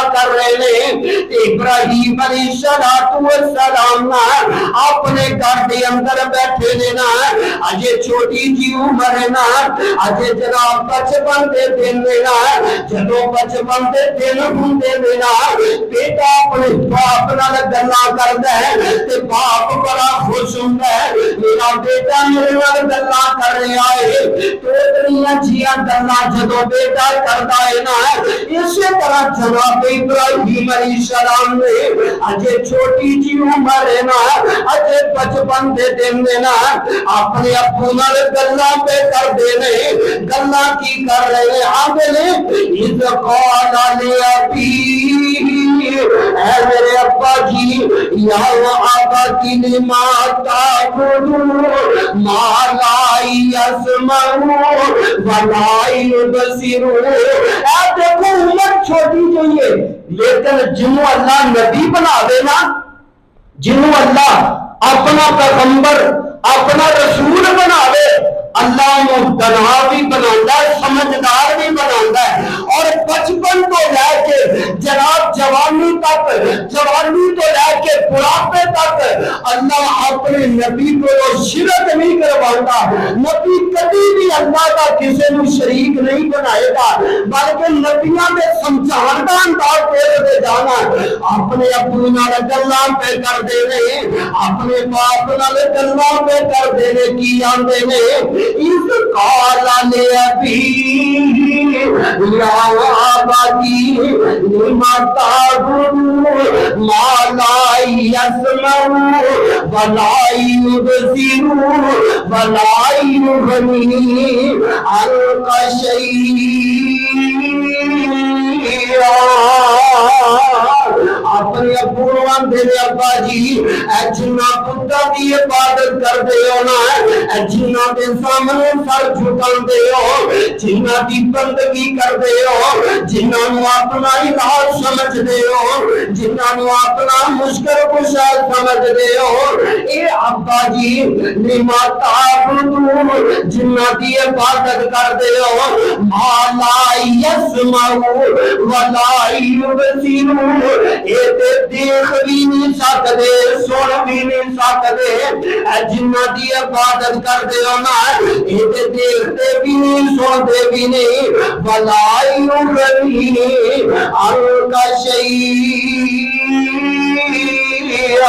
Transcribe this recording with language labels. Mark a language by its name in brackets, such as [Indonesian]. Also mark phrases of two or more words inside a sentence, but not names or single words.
[Punjabi] کر رہے نے، ابراہیم علیہ السلام اپنے گھر دے اندر بیٹھے نے نا، اجے چھوٹی جی عمر ہے نا، اجے جناب بچپن دے دن نے نا، جدوں بچپن دے دن ہوندے نے نا، بیٹا اپنے باپ نال گلاں کردا ہے تے باپ بڑا خوش ہوندا ہے، میرا بیٹا میرے نال گلاں کر رہا ہے۔ توتریاں جیاں گلاں جدوں بیٹا کردا ہے نا، اسی طرح جناب ابراہیم علیہ السلام نے اجے چھوٹی جی عمر ہے نا، اجے بچپن دے دن نے نا، اپنے ابو نال گلاں پہ کر دے نے، گلاں کی کر رہے آندے نے [Arabic] اذ قال لأبیہ، [Punjabi] اے میرے ابا جی، [Arabic] یا ابتی لما تعبد ما لا یسمع ولا یبصر۔ [Punjabi] اے دیکھو عمر چھوٹی جو ہے، لیکن جنوں اللہ نبی بنا دے نا، جنوں اللہ اپنا پیغمبر اپنا رسول بنا دے، اللہ نو دنا بھی بناتا ہے، سمجھدار بھی بناتا ہے، اور بچپن تو لے کے جناب جوانی تک، جوانی تو لے کے بڑھاپے تک اللہ اپنے نبی کو شرک نہیں کرواتا۔ نبی کبھی بھی اللہ کا کسی نو شریک نہیں بنائے گا، بلکہ نبیاں میں سمجھان دا انداز دے جانا، اپنے ابو نال گلاں پہ کر دے نے، اپنے باپ نال گلاں پہ کر دے نے، کی آندے نے [Arabic] اذ قال لأبیہ یا ابتی لما تعبد ما لا يسمع ولا يبصر ولا يغني عنك شيئا. [Punjabi] اپنے ابو آندے نے ابا جی اے جنہ بتاں دی عبادت کردے ہو نا اے جنہ دے سامنے سر جھکاندے ہو جنہ دی بندگی کردے ہو جنہ نو اپنا الہ سمجھدے ہو جنہ نو اپنا مشکل کشا سمجھدے ہو اے ابا جی [Arabic] لما تعبدون [Punjabi] جنہ دی عبادت کردے ہو [Arabic] ما لا يسمع ولا يبصر [Punjabi] اے دیکھ بھی نہیں سکتے سن بھی نہیں سکتے جنہ دی عبادت کردے ہو نا اے دیکھتے بھی نہیں سنتے بھی نہیں [Arabic] ولا یغنی عنک شیئا.